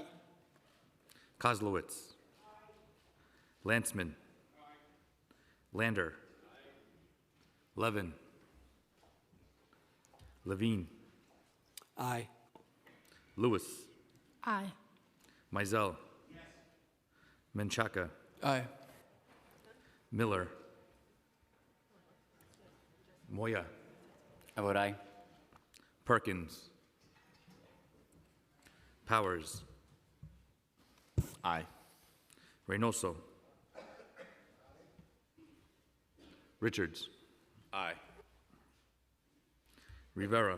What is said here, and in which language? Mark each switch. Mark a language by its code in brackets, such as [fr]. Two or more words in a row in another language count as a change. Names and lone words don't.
[en] Kozlowitz. Lanceman. Lander. Levin. Levine. Aye. Lewis. Aye. Mizell. Menchaca. Aye. Miller. Moya. I vote aye. Perkins. Powers. Aye. Reynoso. Richards. Aye. Rivera.